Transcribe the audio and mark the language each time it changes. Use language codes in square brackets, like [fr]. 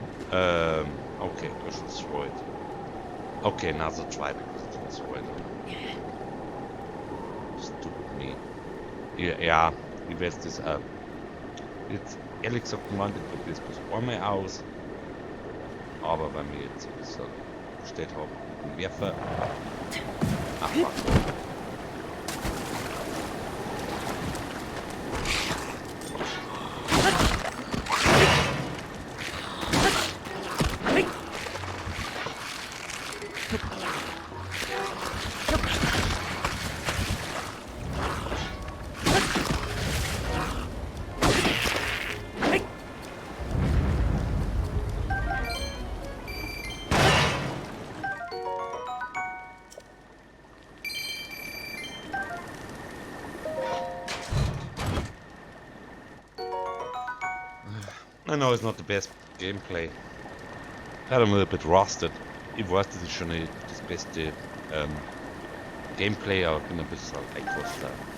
[en] Okay, we should destroy it. Okay, another try because it's destroyed. Stupid me. [de] Ja, ich weiß das jetzt ehrlich gesagt gemeint, ich probiere es bis einmal aus. Aber bei mir jetzt so gestellt habe, einen Werfer. Ach fuck. [en] I know it's not the best gameplay. I'm a little bit rusted. [de] Ich weiß, das ist schon nicht das beste Gameplay, aber ich bin ein bisschen eingerostet.